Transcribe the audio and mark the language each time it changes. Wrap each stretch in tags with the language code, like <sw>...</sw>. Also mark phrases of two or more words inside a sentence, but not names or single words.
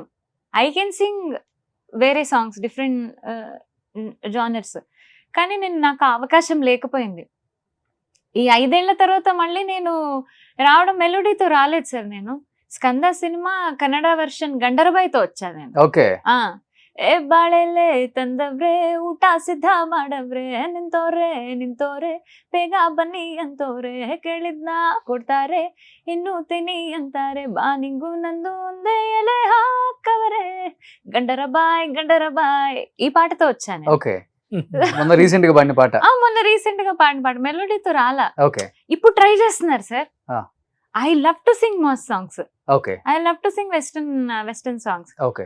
<en>I can sing</en> <te>వేరే సాంగ్స్,</te> <en>different genres,</en> <te>కానీ నాకు ఆ అవకాశం లేకపోయింది. ఈ 5 ఏళ్ల తర్వాత మళ్ళీ నేను రావడం మెలోడీతో రాలేదు సార్. నేను స్కంద సినిమా కన్నడ వర్షన్ గండరబాయితో వచ్చా నేను. ఓకే.</te> <kn>ಏ ಬಾಳೆಲೆ ತಂದವ್ರೆ ಊಟ ಸಿದ್ಧ ಮಾಡವ್ರೆ ನಿಂತೋರೆ ಬೇಗ ಬನ್ನಿ ಅಂತವ್ರೆ ಕೇಳಿದ್ನ ಕೊಡ್ತಾರೆ ಇನ್ನು ತಿನಿ ಅಂತಾರೆ ಬಾ ನಿಂಗು ನಂದು ಒಂದೇ ಎಲೆ ಹಾಕವರೆ</kn> <te>గండర బాయ్ ఈ పాటతో వచ్చాను. ఓకే. మొన్న రీసెంట్ గా పాడిన పాట. మొన్న రీసెంట్ గా పాడిన పాట మెలోడీతో రాలా. ఓకే. ఇప్పుడు ట్రై చేస్తున్నారు సార్.</te> <en>I love to sing most songs,</en> <te>ఓకే.</te> <en>I love to sing western songs.</en> <te>ఓకే.</te>